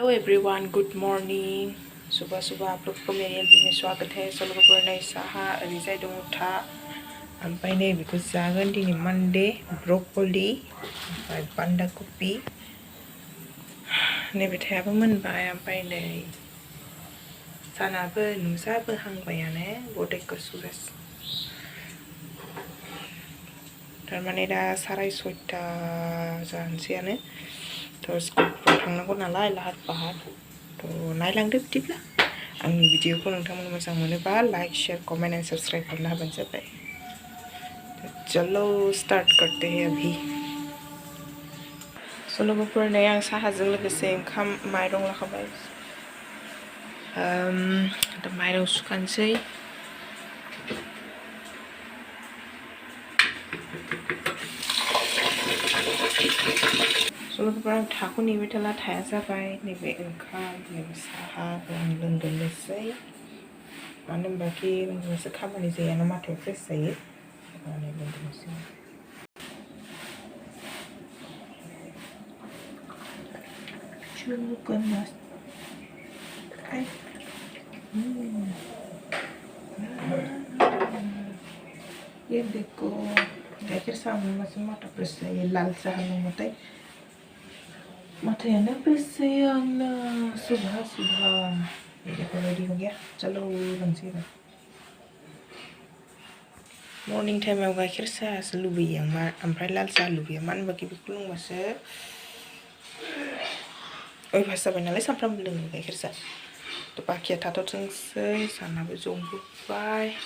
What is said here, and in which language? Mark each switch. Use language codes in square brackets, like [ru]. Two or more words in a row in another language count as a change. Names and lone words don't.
[en] Everyone, good morning. [hi] सुबह सुबह आप लोग को मेरे एलबी में स्वागत है। [brx] लोगोफोरनो साहा ओरैजाय दङ था ओमफ्राय नै बेखौ जागोन। दिनै मानडे ब्रकलि ओमफ्राय बान्दा कफि। नैबे थायाबो मोनबाय। ओमफ्राय नै सानाबो नुजाबोहांबायानो गदेखौ सुरेस। थारमाने दा 6:30 जानोसैयानो। स्कुलफ्राव थांनांगौ नालाय लाहार फाहार नायलांदो। बिदिब्ला आंनि भिडिअखौ नोंथांमोन मोजां मोनोबा [en] like share comment and subscribe [brx] करना होबानो जाबाय। [hi] चलो स्टार्ट करते हैं अभी। [brx] लोगोफोरनो आं साहाजों लोगोसे ओंखाम माइरं लाखाबाय। दा माइरं सुखानोसै। लोगोफोर आं थाखौ नेबाय थाला, थाया जाबाय। नैबे ओंखाम नैबे साहाखौ आं लोंग्रोनोसै। मानो होनबाखि लोंग्रोबासो खामानि जायाना, माथाया फ्रेस जायो। लोंग्रोनोसै। [hi] ये देखो [brx] गाइखेर साहा मोनबासो माथा फ्रेस जायो। लाल साहा लोंबाथाय माथायानो फ्रेस जायो आंना। [hi] सुबह सुबह देखो रेडी हो गया। [brx] चलो लोंसै एबार। मर्निं टाइमाव गाइखेर साहासो लुबैयो आं, ओमफ्राय लाल साहा लुबैयो। मानो होनबा बेखौ लोंबासो अयभास जाबाय नालाय, सानफ्रामबो लोङो गाइखेर साहा। बाखिया थाथ'थोंसै, सानाबो जंबोबाय।